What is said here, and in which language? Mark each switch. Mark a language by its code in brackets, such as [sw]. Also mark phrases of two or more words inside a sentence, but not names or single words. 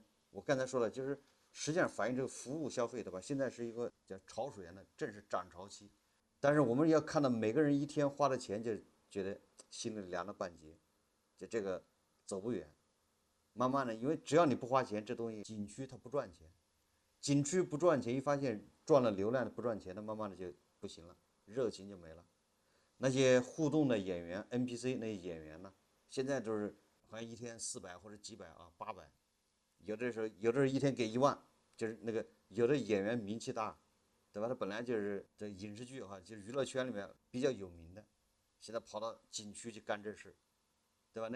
[zh] 我剛才說了，就是實際上反映這個服務消費，對吧？現在是一個叫潮水呢，正是漲潮期。但是我們要看到每個人一天花的錢，就覺得心裡涼了半截，就這個走不遠。慢慢的，因為只要你不花錢，這東西景區它不賺錢。景區不賺錢，一發現賺了流量不賺錢，那慢慢的就不行了，熱情就沒了。那些互動的演員 NPC 那些演員呢，現在都是好像一天400或者几百啊，800，有的时候一天給1萬，就是那个有的演員名气大，对吧？他本来就是这影视剧哈，就是娛樂圈裡面比較有名的，現在跑到景區去幹這事，對吧？